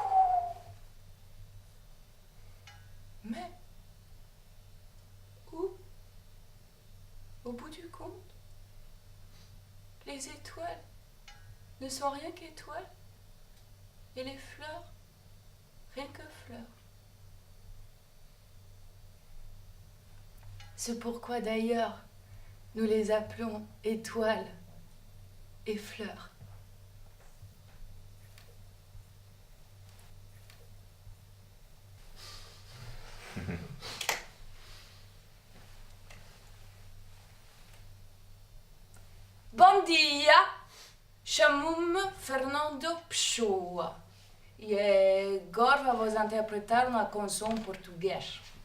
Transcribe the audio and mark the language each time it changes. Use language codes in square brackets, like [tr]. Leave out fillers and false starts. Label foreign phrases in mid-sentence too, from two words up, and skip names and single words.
[fr] Mais, où, au bout du compte, les étoiles ne sont rien qu'étoiles, et les fleurs, rien que fleurs. C'est pourquoi d'ailleurs nous les appelons étoiles et fleurs. [pt] Bom dia, chamo-me Fernando Pessoa e agora vou interpretar uma canção portuguesa.